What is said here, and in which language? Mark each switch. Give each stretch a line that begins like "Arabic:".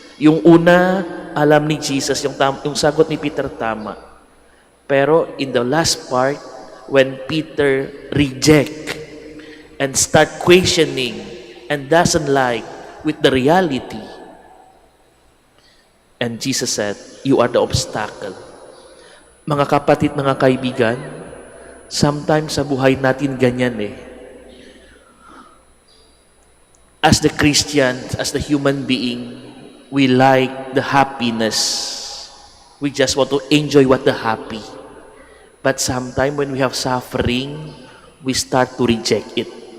Filipino: Yung una, alam ni Jesus, yung sagot ni Peter tama.
English: Pero in the last part, when Peter reject and start questioning and doesn't like with the reality, and Jesus said, you are the obstacle.
Filipino: Mga kapatid, mga kaibigan, sometimes sa buhay natin ganyan eh.
English: As the Christian, as the human being, we like the happiness. We just want to enjoy what the happy. But sometimes when we have suffering, we start to reject it.